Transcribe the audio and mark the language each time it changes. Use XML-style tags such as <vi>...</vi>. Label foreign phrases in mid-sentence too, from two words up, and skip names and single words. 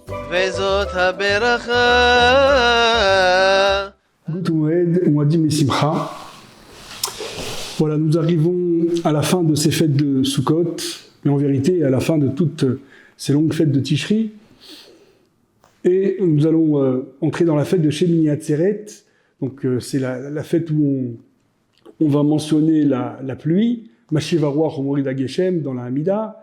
<he>וזאת הברכה. חג מועד מועדים לשמחה.</he> <fr>Voilà, nous arrivons à la fin de ces fêtes de Sukkot, mais en vérité à la fin de toutes ces longues fêtes de Tishri. Et nous allons entrer dans la fête de Shemini Atzeret. Donc c'est la fête où on va mentionner la pluie,</fr> <he>משיב הרוח ומוריד הגשם</he> <fr>dans la Hamida.</fr>